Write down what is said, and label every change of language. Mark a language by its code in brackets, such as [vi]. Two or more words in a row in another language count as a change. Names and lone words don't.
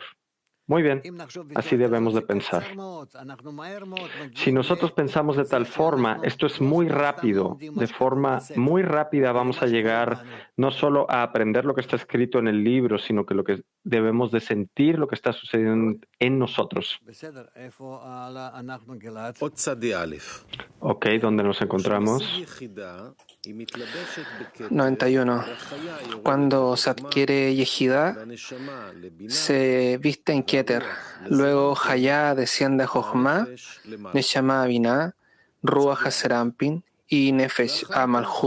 [es] Muy bien, así debemos de pensar. Si nosotros pensamos de tal forma, esto es muy rápido, de forma muy rápida vamos a llegar no solo a aprender lo que está escrito en el libro, sino que lo que debemos de sentir lo que está sucediendo en nosotros. [he] עוד צדי א'. [es] Ok, ¿dónde nos encontramos? 91. Cuando se adquiere Yehidá, se viste en Keter. Luego Hayá desciende a Jochma, Neshama a Binah, Ruach a Serampin y Nefesh a Malhut.